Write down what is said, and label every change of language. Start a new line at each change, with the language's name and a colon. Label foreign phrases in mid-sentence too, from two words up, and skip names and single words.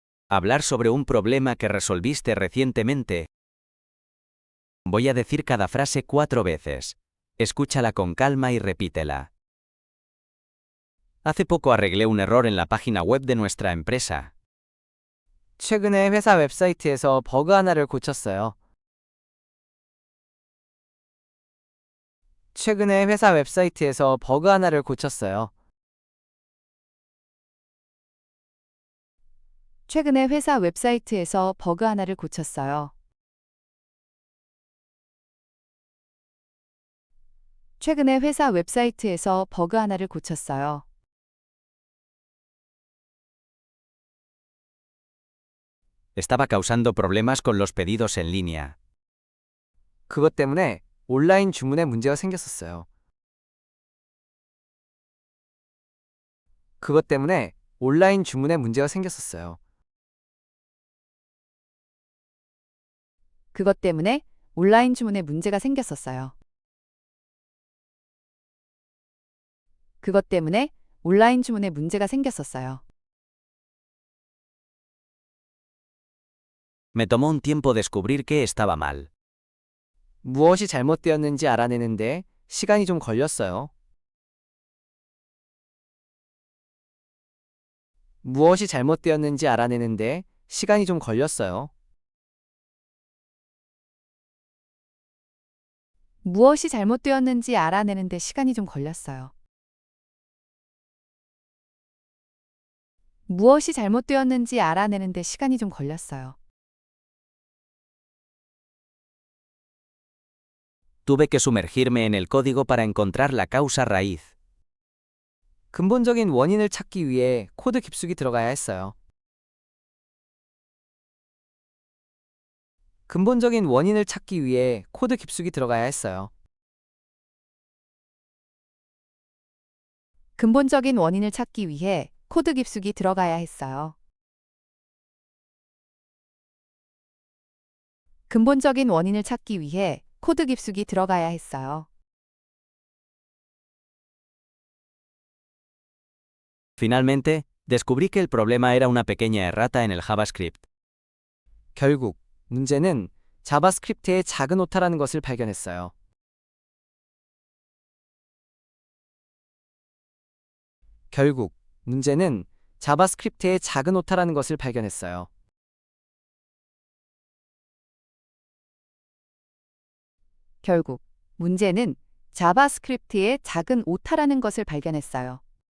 Spanish: Hablar sobre un problema que resolviste recientemente. Voy a decir cada frase 4 veces. Escúchala con calma y repítela. Hace poco arreglé un error en la página web de nuestra empresa.
Korean: 최근에 회사 웹사이트에서 버그 하나를 고쳤어요. 최근에 회사 웹사이트에서 버그 하나를 고쳤어요. 최근에 회사 웹사이트에서 버그 하나를 고쳤어요. 최근에 회사 웹사이트에서 버그 하나를 고쳤어요.
Spanish: Estaba causando problemas con los pedidos en línea.
Korean: 그것 때문에 온라인 주문에 문제가 생겼었어요. 그것 때문에 온라인 주문에 문제가 생겼었어요. 그것 때문에 온라인 주문에 문제가 생겼었어요. 그것 때문에 온라인 주문에 문제가 생겼었어요.
Spanish: Me tomó un tiempo descubrir qué estaba mal.
Korean: 무엇이 잘못되었는지 알아내는데 시간이 좀 걸렸어요. 무엇이 잘못되었는지 알아내는데 시간이 좀 걸렸어요. 무엇이 잘못되었는지 알아내는데 시간이 좀 걸렸어요. 무엇이 잘못되었는지 알아내는데 시간이 좀 걸렸어요.
Spanish: Tuve que sumergirme en el código para encontrar la causa raíz.
Korean: 근본적인 원인을 찾기 위해 코드 깊숙이 들어가야 했어요. 근본적인 원인을 찾기 위해 코드 깊숙이 들어가야 했어요. 근본적인 원인을 찾기 위해 코드 깊숙이 들어가야 했어요. 근본적인 원인을 찾기 위해 코드 깊숙이 들어가야 했어요.
Spanish: Finalmente, descubrí que el problema era una pequeña errata en el JavaScript.
Korean: 결국 문제는 자바스크립트의 작은 오타라는 것을 발견했어요. 결국 문제는 자바스크립트의 작은 오타라는 것을 발견했어요. 결국 문제는 자바스크립트의 작은 오타라는 것을 발견했어요.